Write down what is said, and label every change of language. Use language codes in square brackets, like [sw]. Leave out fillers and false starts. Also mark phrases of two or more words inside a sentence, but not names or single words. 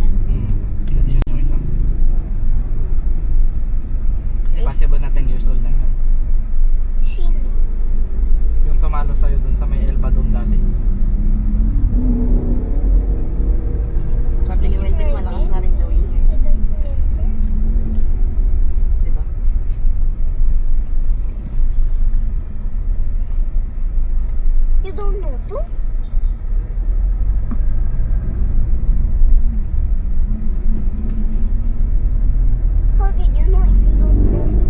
[tl] Yun yung isa. Kasi Eh, possible na [en] 10 years old [tl] na yun. Sino? Yung tumalo sa'yo dun sa may Elba Dome dati. Sabi ni Wendell, malakas na rin daw yun. [en] I don't remember. [tl] Di ba? [en] You don't know too? How did you know if you don't know?